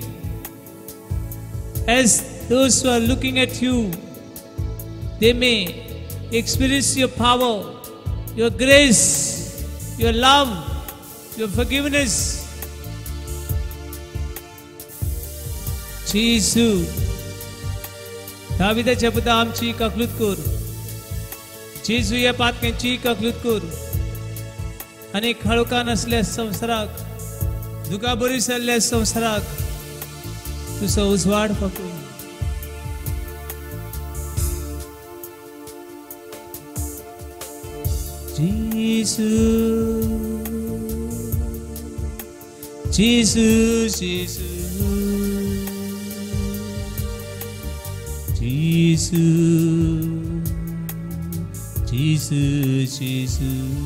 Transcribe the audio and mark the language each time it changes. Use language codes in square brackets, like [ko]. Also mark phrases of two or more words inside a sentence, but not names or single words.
[en] As those who are looking at you, they may experience your power, your grace, your love, your forgiveness. Jesus, [kok] दाविदाच्या पुता आमची काकलूत कर. जेजू या पातक्यांची काकलूत कर. अनेक खळोखान असल्या संवसाराक, दुखा बरी सल्ल्या संवसाराक तुझा उजवाड पकड. [en] Jesus, Jesus, Jesus, Jesus, Jesus, Jesus.